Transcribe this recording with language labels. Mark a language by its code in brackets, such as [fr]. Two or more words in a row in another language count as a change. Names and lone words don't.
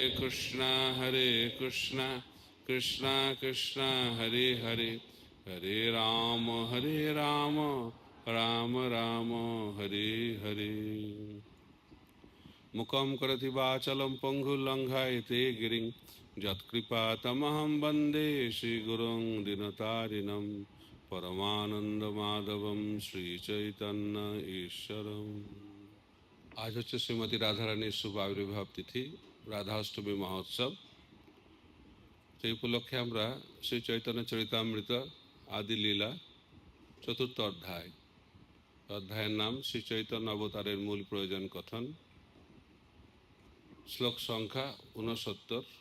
[sa] Krishna Krishna Krishna Hare Hare Hare Rama Rama Rama Hare Hare मूकं करति वाचालं पङ्गुलङ्घयते गिरिं यत्कृपा तमहं वन्दे श्री गुरुं दीनतारिणम् परमानन्द माधवं श्री चैतन्य ईश्वरम् [bn] আজ হচ্ছে শ্রীমতী রাধারানীর শুভ আবির্ভাব তিথি, রাধাষ্টমী মহোৎসব। সেই উপলক্ষে আমরা শ্রী চৈতন্য চরিতামৃত আদি লীলা চতুর্থ অধ্যায়ের নাম শ্রী চৈতন্য অবতারের মূল প্রয়োজন কথন, শ্লোক সংখ্যা 69।